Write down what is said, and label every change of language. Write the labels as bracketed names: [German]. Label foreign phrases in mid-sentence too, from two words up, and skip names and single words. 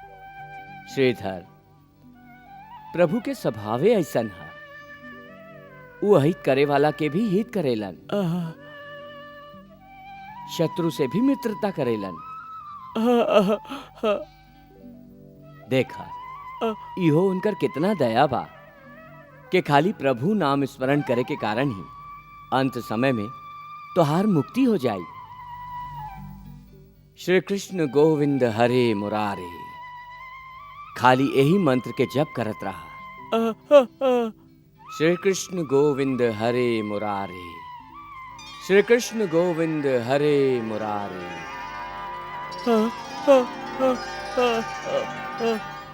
[Bhojpuri] श्रीधर, प्रभु के स्वभावे ऐसन है वो हित करे वाला के भी हित करेलन, शत्रु से भी मित्रता करेलन। देखा इहो उनकर कितना दया बा कि खाली प्रभु नाम स्मरण करे के कारण ही अंत समय में तोहार मुक्ति हो जाई। [Sanskrit] श्री कृष्ण गोविंद हरे मुरारे, [Bhojpuri] खाली यही मंत्र के जप करत रहा। [Sanskrit] श्री कृष्ण गोविंद हरे मुरारे, श्री कृष्ण गोविंद हरे मुरारे।